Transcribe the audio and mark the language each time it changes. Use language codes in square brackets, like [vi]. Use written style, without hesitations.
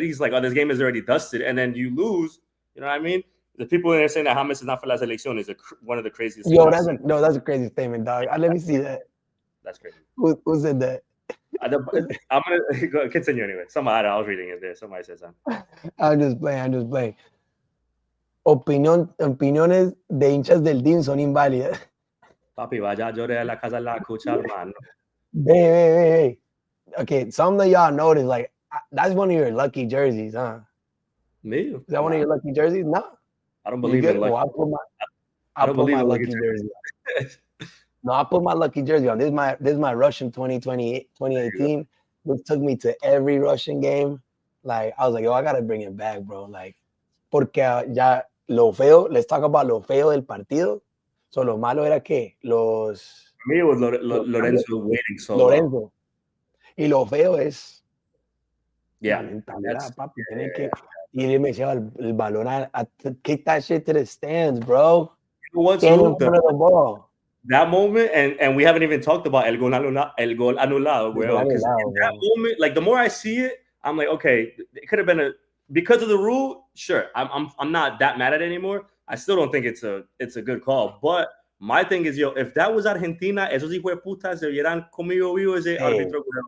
[en] He's like, oh, this game is already dusted, and then you lose. You know what I mean? The people in there saying that James is not for la selección is one of the craziest. Yo, that's a crazy statement, dog. Let me see that. That's crazy. Who said that? I'm gonna go, continue anyway. I was reading it there. Somebody said something. I'm just playing. [es] Opiniones de hinchas del team son inválidas. Papi, vaya llore a la casa la cucha, hermano. [en] Hey. Okay, some of y'all noticed, like, that's one of your lucky jerseys, huh? Me? Is that one of your lucky jerseys? No. I don't believe in lucky. Well, I put my lucky jersey on. No, I put my lucky jersey on. This is my Russian 2018. Which took me to every Russian game. Like, I was like, yo, I gotta bring it back, bro. [es] Like, porque ya lo feo, let's talk about lo feo del partido. So, lo malo era que los... [en] For me, it was Lorenzo waiting so [es] long. Y lo feo es... [en] Yeah. [es] Papi, tienen que... [en] Y él me lleva el balón a kick that shit to the stands, bro. What's the ball? That moment, and we haven't even talked about el gol anulado, bro. Because that moment, like, the more I see it, I'm like, okay, it could have been because of the rule. Sure, I'm not that mad at it anymore. I still don't think it's a good call. [es] But my thing is, yo, if that was Argentina, esos hijos de putas se hubieran comido vivo ese árbitro.